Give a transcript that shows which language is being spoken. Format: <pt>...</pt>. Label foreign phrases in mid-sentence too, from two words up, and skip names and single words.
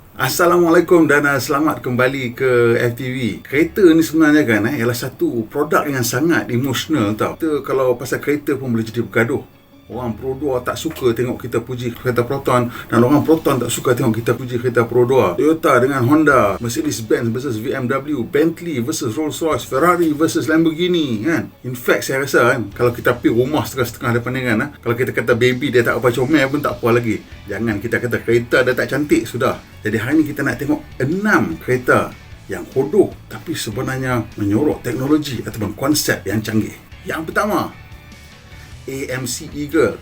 <ms>Assalamualaikum dan selamat kembali ke FTV. Kereta ni sebenarnya kan ialah satu produk yang sangat emosional tau. Kita kalau pasal kereta pun boleh jadi bergaduh. Orang Pro 2 tak suka tengok kita puji kereta Proton, dan orang Proton tak suka tengok kita puji kereta Pro 2. Toyota dengan Honda, Mercedes-Benz versus BMW, Bentley versus Rolls-Royce, Ferrari versus Lamborghini kan.</ms> <en>In fact</en> <ms>saya rasa kan, kalau kita pergi rumah setengah-setengah depan ni kan, kalau kita kata baby dia tak apa comel pun tak apa lagi. Jangan kita kata kereta dia tak cantik sudah. Jadi hari ni kita nak tengok 6 kereta yang hodoh tapi sebenarnya menyorok teknologi ataupun konsep yang canggih. Yang pertama, AMC Eagle.</ms>